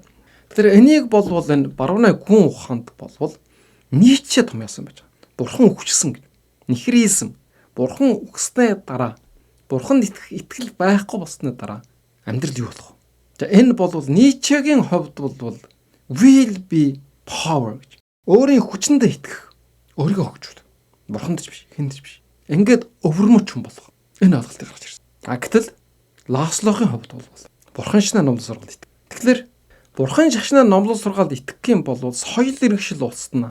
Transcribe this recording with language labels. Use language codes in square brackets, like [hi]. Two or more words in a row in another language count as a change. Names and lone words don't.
[mn] Тэгэхээр энийг болвол энэ барууны гүн ухаанд болвол Ницше томьёосон байж байгаа. Бурхан үхчихсэн гэж. Нихризм. Бурхан үхснээ дараа бурханд итгэл байхгүй болсны дараа амьдрал юу болох вэ? За энэ болвол Ницшегийн хувьд болвол [en] will be power [mn] гэж. Өөрийн хүчиндээ итгэх. Өөрийгөө хөгжүүл. Бурханд ч биш, хэнд ч биш. Ингээд өвөрмөч хүн болох. Энэ ойлголтыг гаргаж ирсэн. Гэтэл Ласлогийн хувьд болвол бурхан шашнаа номлол сургаалд итгэх. Тэгэхээр бурхан шашнаа номлол сургаалд итгэх юм бол соёл иргэншил устна.